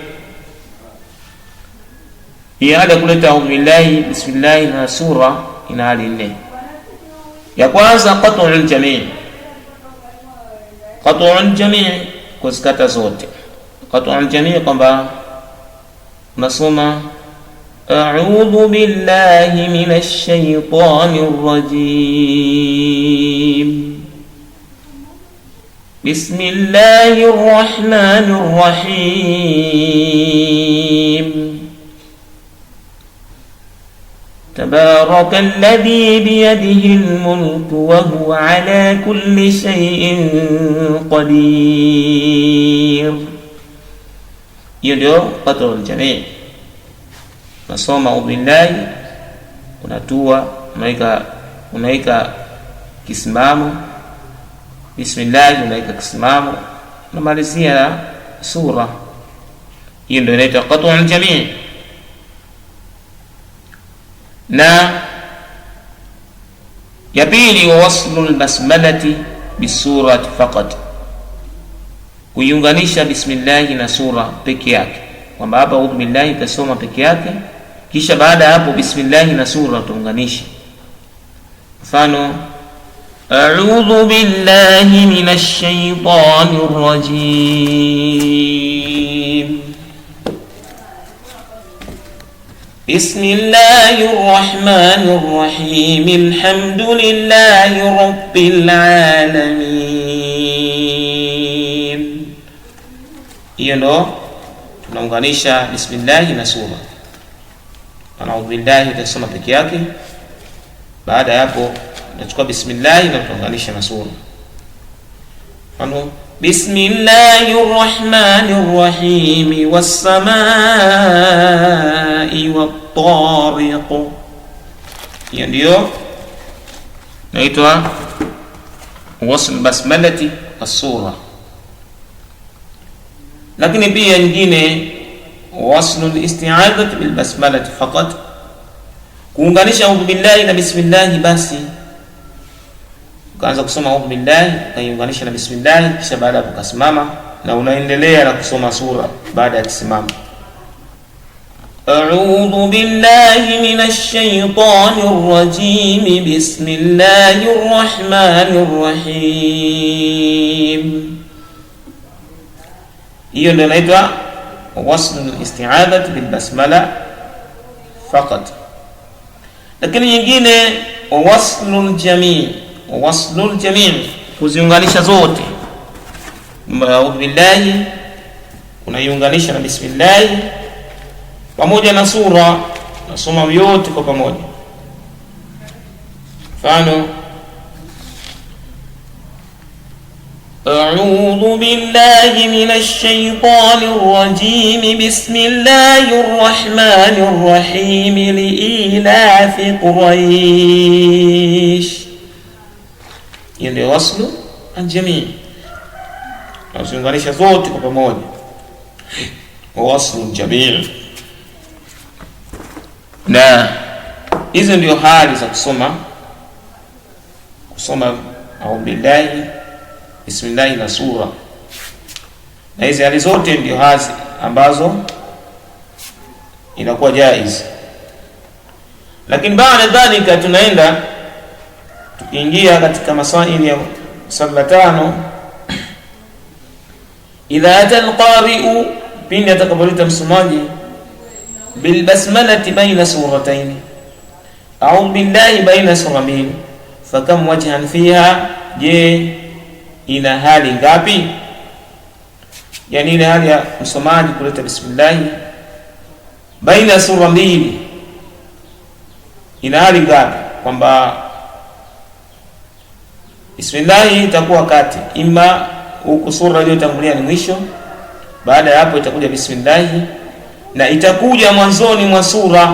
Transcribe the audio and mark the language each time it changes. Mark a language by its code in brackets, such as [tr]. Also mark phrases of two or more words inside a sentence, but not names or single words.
[sw] Hii hali ya kuleta [ar] أعوذ بالله, [sw] bismillah na sura ina hali 4. Ya kwanza [ar] قطع الجميع'. قطع الجميع' [sw] kuzikata zote. [ar] قطع الجميع' [sw] kwamba unasoma [ar] أعوذ بالله من الشيطان الرجيم بسم الله الرحمن الرحيم, تبارك الذي بيده الملك وهو على كل شيء قدير. [sw] Hiyo ndio [ar] قطع الجميع'. [sw] Nasoma [ar] أعوذ بالله, [sw] unatua, unaika kisimamo, bismillah unaika kisimamo, unamalizia sura. Hiyo ndio inaitwa [ar] قطع الجميع'. [sw] Na ya pili wa [ar] وصل البسملة بالسورة فقط, [sw] kuiunganisha bismillah na sura peke yake, kwamba hapa [ar] أعوذ بالله [sw] itasoma peke yake, kisha baada hapo bismillah na sura tuunganishe. [ar] Mfano أعوذ بالله من الشيطان الرجيم بسم الله الرحمن الرحيم الحمد لله رب العالمين. [sw] Hiyo ndo tunaunganisha bismillah na sura. [ar] أعوذ بالله [sw] tutasoma peke yake, baada ya hapo tunachukua bismillah na tuunganisha na sura. [ar] Mfano بسم الله الرحمن الرحيم, والسماء والطارق. [sw] Hiyo ndio inaitwa [ar] وصل البسملة السورة. [sw] Lakini pia nyingine [ar] وصل الاستعاذة بالبسملة فقط, [sw] kuunganisha [ar] أعوذ بالله [sw] na bismillah basi. Ukaanza kusoma [ar] أعوذ بالله [sw] ukaiunganisha na bismillah, kisha baada hapo ukasimama na unaendelea na kusoma sura baada ya kusimama. [ar] أعوذ بالله من الشيطان الرجيم بسم الله الرحمن الرحيم. [sw] Hiyo ndio inaitwa [ar] وصل الاستعاذة بالبسملة فقط. [sw] Lakini nyingine [ar] وصل الجميع وصل الجميع' [sw] kuziunganisha zote. [ar] أعوذ بالله [sw] unaiunganisha na bismillah pamoja na sura, nasoma yote kwa pamoja. [ar] Mfano أعوذ بالله من الشيطان الرجيم بسم الله الرحمن الرحيم لإيلاف قريش. [sw] Ile [ar] وصل الجميع', [sw] naziunganisha zote kwa pamoja, [ar] وصل الجميع'. [sw] Na hizo ndio hali za kusoma [ar] أعوذ بالله, [sw] bismillah na sura, na hizi hali zote ndio hazi ambazo inakuwa jaiz. Lakini baada dhalika tunaenda tukiingia katika masaili ya sala 5. [ar] إذا أتى القارئ, [sw] pindi atakapolita msomaji, [ar] بالبسملة بين سورتين أعوذ بالله بين سورتين فكم وجها فيها, [sw] je ina hali ngapi? Yani ile hali ya msomaji kuleta bismillah baina sura mbili ina hali ngapi? Kwamba bismillah itakuwa kati, ima huku sura iliyotangulia ni mwisho, baada ya hapo itakuja bismillah, na itakuja mwanzoni mwa sura.